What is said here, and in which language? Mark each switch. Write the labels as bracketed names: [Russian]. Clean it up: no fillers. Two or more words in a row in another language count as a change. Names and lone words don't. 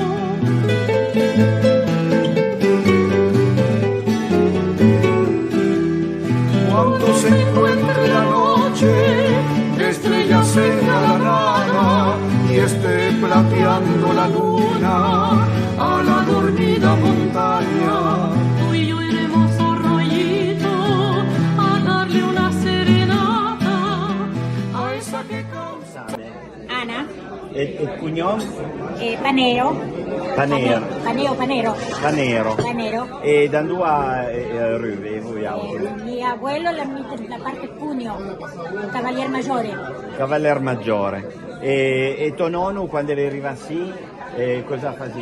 [Spanish] Cuando se encuentre la noche, estrellas en la nada y esté plateando la luna a la dormida montaña. Tú y yo iremos, Arroyito, a darle una serenata a esa que causa. Ana. [Italian] Il cognome? Panero. Panero. Panero. E da dove arrivi voi? [Spanish] Mi abuelo la parte Cuneo, Cavalier Maggiore. Cavalier Maggiore. [Italian] E tuo nonno quando arriva sì, cosa faceva?